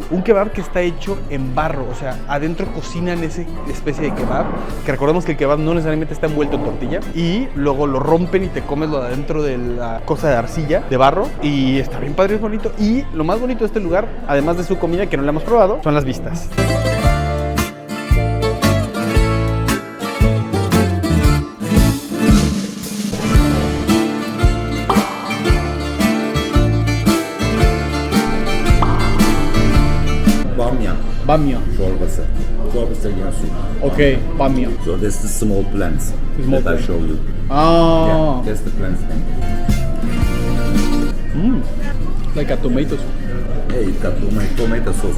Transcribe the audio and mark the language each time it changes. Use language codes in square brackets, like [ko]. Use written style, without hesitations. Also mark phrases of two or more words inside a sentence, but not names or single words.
[es] Un kebab que está hecho en barro, o sea, adentro cocinan esa especie de kebab, que recordemos que el kebab no necesariamente está envuelto en tortilla, y luego lo rompen y te comes lo de adentro de la cosa de arcilla, de barro, y está bien padre, es bonito. Y lo más bonito de este lugar, además de su comida que no la hemos probado, son las vistas. [tr] Bamya çorbası. [en] Çorbası again soup. Okay, bamya. So that's the small plants Small that I plant. show you. Ah, Yeah, that's the plants. like a tomato soup. Hey, it got tomato sauce.